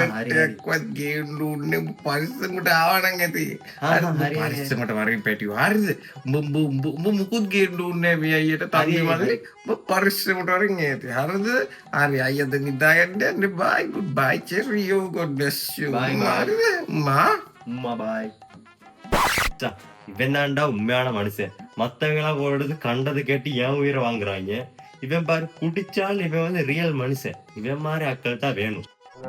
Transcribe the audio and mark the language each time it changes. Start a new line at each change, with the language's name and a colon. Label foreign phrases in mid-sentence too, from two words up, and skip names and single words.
Sinhala: හරිවත් ගේන්න ඕනේ. පරිස්සමට ආවා නම් ඇති. හරි පරිස්සමට වරින් පැටියෝ. හරිද? උඹ මුකුත් ගේන්න ඕනේ නැහැ මේ අයියට. තන්නේ මල්ලේ. උඹ පරිස්සමට වරින් ඇති. හරිද? හරි අයියද නිදාගන්න යන්න.
English: bye good bye cheerio god bless you. හරිද?
Tamil: உம்மா பாய். இவன் தான்டா உண்மையான மனுஷன். மத்தவங்களாம் ஓடுறது கண்டது கேட்டு ஏன் உயிரை வாங்குறாங்க. இவன் பாரு, குடிச்சாலும் இவன் வந்து ரியல் மனுஷன். இவன் மாதிரி ஆட்கள் தான் வேணும்.